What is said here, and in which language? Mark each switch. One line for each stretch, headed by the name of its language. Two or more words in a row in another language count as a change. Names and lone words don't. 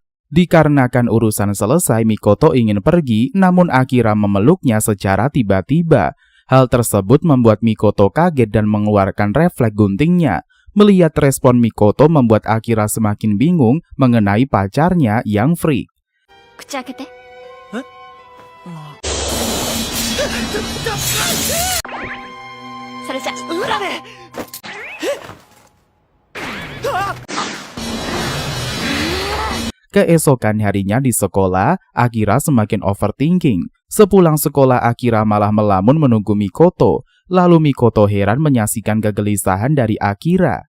Indonesian: Dikarenakan urusan selesai, Mikoto ingin pergi, namun Akira memeluknya secara tiba-tiba. Hal tersebut membuat Mikoto kaget dan mengeluarkan refleks guntingnya. Melihat respon Mikoto membuat Akira semakin bingung mengenai pacarnya yang freak.
Japanese: 口開けて。それじゃ。
Indonesian: Keesokan harinya di sekolah, Akira semakin overthinking. Sepulang sekolah, Akira malah melamun menunggu Mikoto. Lalu Mikoto heran menyaksikan kegelisahan dari Akira.